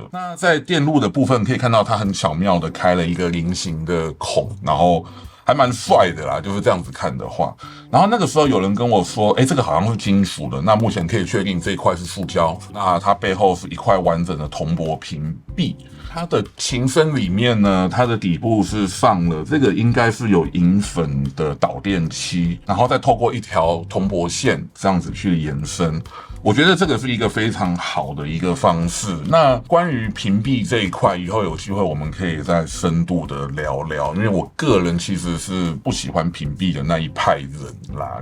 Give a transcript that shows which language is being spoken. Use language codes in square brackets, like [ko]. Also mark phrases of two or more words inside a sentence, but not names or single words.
[zh] 那在電路的部分可以看到，它很巧妙的開了一個菱形的孔，然後還蠻帥的啦，就是這樣子看的話。然後那個時候有人跟我說，這個好像是金屬的。那目前可以確定這一塊是塑膠。那它背後是一塊完整的銅箔屏蔽。它的琴身裡面呢，它的底部是放了這個應該是有銀粉的導電漆，然後再透過一條銅箔線這樣子去延伸。我覺得這個是一個非常好的一個方式。那關於屏蔽這一塊，以後有機會我們可以再深度的聊聊，因為我個人其實是不喜歡屏蔽的那一派人啦。